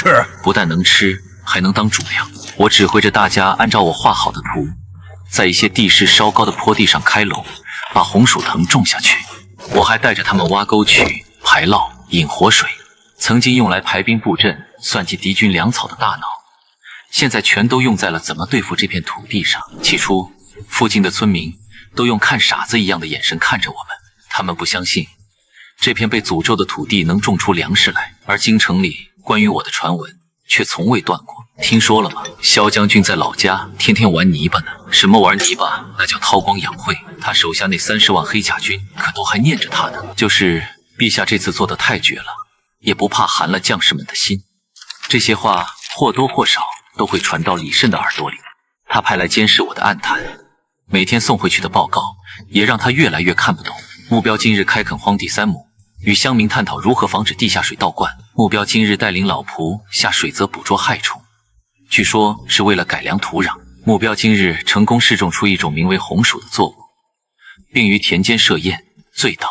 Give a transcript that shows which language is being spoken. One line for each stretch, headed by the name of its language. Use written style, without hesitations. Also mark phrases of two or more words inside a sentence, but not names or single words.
Chinese: 不但能吃，還能當主糧。我指揮着大家按照我畫好的圖，在一些地勢稍高的坡地上開门，把紅薯藤種下去。我還帶着他們挖溝渠、排澇、引活水，曾經用來排兵布陣、算計敵軍糧草的大腦，現在全都用在了怎麼對付這片土地上。起初，附近的村民都用看傻子一樣的眼神看着我們，他們不相信這片被詛咒的土地能種出糧食來，而京城裡關於我的傳聞卻從未斷過。聽說了嗎？蕭將軍在老家天天玩泥巴呢。什麼玩泥巴？那叫韬光養晦。他手下那30萬黑甲軍可都還念着他呢。就是陛下这次做得太絕了，也不怕寒了将士們的心。這些話或多或少都會傳到李慎的耳朵裡。他派來監視我的暗探，每天送回去的報告也讓他越來越看不懂。目標今日開墾荒地3畝，與鄉民探討如何防止地下水倒灌。目標今日帶領老僕下水澤捕捉害蟲，據說是為了改良土壤。目標今日成功試種出一種名為紅薯的作物，並於田間設宴醉倒。